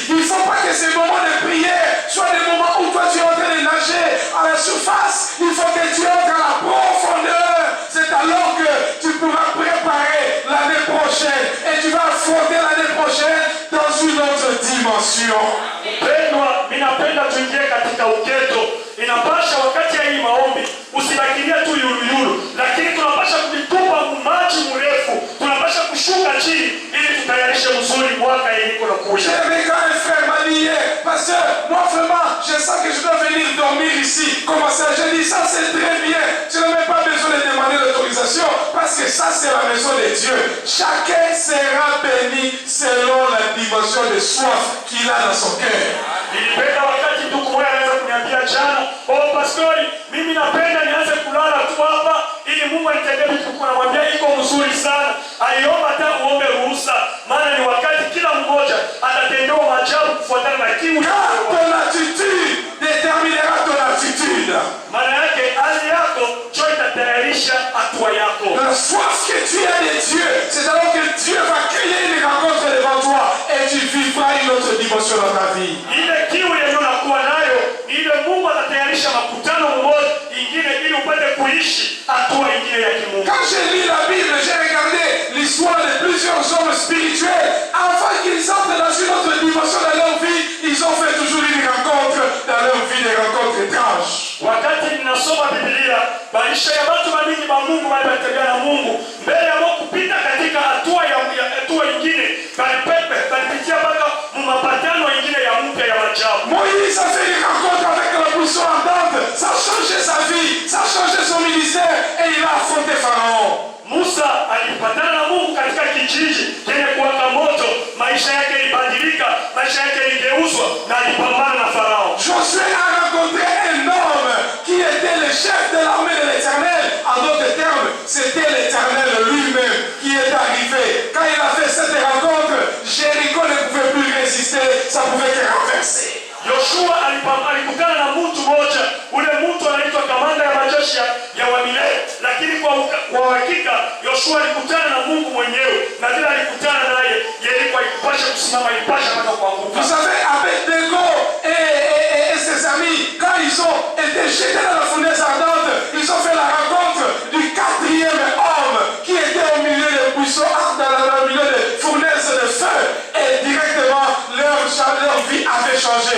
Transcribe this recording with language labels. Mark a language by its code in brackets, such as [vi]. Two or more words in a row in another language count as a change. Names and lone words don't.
[fr] Il ne faut pas que ces moments de prière soient des moments où toi tu es en train de nager à la surface. Il faut que tu entres à la profondeur. C'est alors que tu pourras préparer l'année prochaine. Et tu vas affronter l'année prochaine dans une autre dimension. [sw] Inapasha wakati ya hii maombi usibakilia tu yuluyulu, lakini tunapasha kuvitupa maji mrefu, tunapasha kushuka chini ili tutayarishe mzuri mwaka yeniko na kuja. [fr] J'ai quand un frère m'a dit hier, pasteur, moi vraiment, je sens que je dois venir dormir ici. Comment ça? J'ai dit ça c'est très bien. Tu n'as même pas besoin de demander l'autorisation parce que ça c'est la maison de Dieu. Chacun sera béni selon la dimension de soif qu'il a dans son cœur. [sw] Nilipenda wakati ndugu mmoja anaweza kuniambia jana, "Oh pastori, mimi napenda nianze kulala tu hapa ili Mungu anitendee vitu." Namwambia iko mzuri sana. Aliomba hata uombe ruhusa, maana ni wakati kila mmoja atatendewa maajabu kufuatana na kiu yako. [fr] Ton attitude déterminera ton attitude. [sw] Maana yake hali yako ndio itatayarisha hatua yako. [fr] La soif que tu as de Dieu, c'est alors que Dieu va créer une rencontre devant toi et tu vivras une autre dimension dans ta vie. [sw] Ile kiu yenyewe unakuwa nayo, ile Mungu atatayarisha makutano mmoja ingine ili upate kuishi hatua ingine ya kimungu. [fr] Quand j'ai lu la Bible, j'ai regardé l'histoire de plusieurs hommes spirituels. Avant qu'ils entrent dans une autre dimension dans leur vie, ils ont fait toujours une rencontre dans leur vie, des rencontres étranges. [sw] Wakati ninasoma Biblia, maisha ya watu wengi wa Mungu walitembea na Mungu, mbele ya kupita katika hatua nyingine, balipitia mpaka mapatano mengine ya mpya ya ajabu. [fr] Moïse a fait une rencontre avec la buisson ardente, ça a changé sa vie, ça a changé son ministère et il a affronté Pharaon. [sw] Musa alipatana na Mungu katika kijiji chenye kuwaka moto, maisha yake ilibadilika, maisha yake iligeuzwa na alipambana na Farao. [fr] Josué a rencontré un homme qui était le chef de l'armée de l'Éternel. En d'autres termes, c'était l'Éternel lui-même qui est arrivé. Quand il a fait cette rencontre, Jéricho ne pouvait plus résister, ça pouvait que renverser. [sw] Yoshua alikutana na mtu mmoja, ule mtu anaitwa kamanda ya majeshi ya Wamilele, lakini kwa hakika Yoshua alikutana na Mungu mwenyewe, na vile alikutana naye Yeriko haikupasha kusimama, ilipasha mpaka kuanguka. [fr] Vous savez, Abednego et ses amis, quand ils ont été jetés dans la fournaise ardente, ils ont fait la rencontre du 4e homme qui était au milieu des buissons ardents, dans le milieu des fournaises de feu, et directement leur vie avait changé.